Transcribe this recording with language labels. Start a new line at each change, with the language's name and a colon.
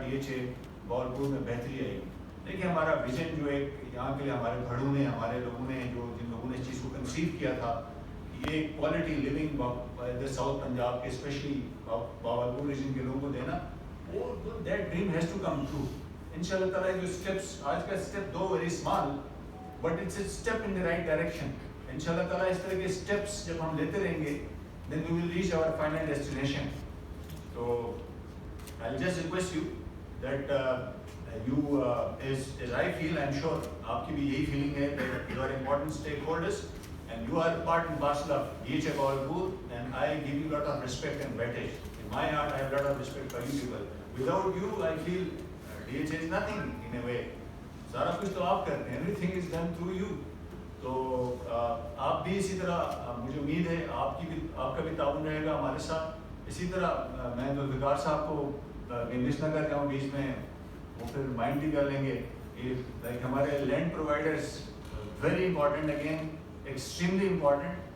Urdu: D H A Bahawalpur میں بہتری آئے گی. دیکھیے ہمارا ویژن جو ایک یہاں کے لیے ہمارے بھڑوں نے، ہمارے لوگوں نے، جن لوگوں نے اس چیز کو کنسیو کیا تھا کہ یہ کوالٹی لیونگ ادھر ساؤتھ پنجاب کے اسپیشلی باولپور ریجن کے لوگوں کو دینا، وہ
English: That dream has to come true.
Urdu: ان شاء اللہ تعالیٰ جو اسٹیپس، آج کا step do
English: Very small but it's a step in the right direction.
Urdu: ان شاء اللہ تعالیٰ اس طرح کے اسٹیپس جب ہم لیتے رہیں گے
English: then we will reach our final destination. So I'll just request you that you as I feel, I'm sure
Urdu: آپ کی بھی یہی
English: feeling ہے that you are important stakeholders and you are part and parcel of DHA Bawalpur, and I give you a lot of respect and weightage. In my heart I have a lot of respect for you people. Without you I feel DHA is nothing in a way.
Urdu: سارا کچھ تو آپ کرتے ہیں.
English: Everything is done through you.
Urdu: تو آپ بھی اسی طرح، مجھے امید ہے آپ کا بھی تعاون رہے گا ہمارے ساتھ. اسی طرح میں ذوالفقار صاحب کو مس نہ کر جاؤں بیچ میں، وہ پھر مائنڈ بھی کر لیں گے. لائک ہمارے land providers
English: Very important, again extremely important.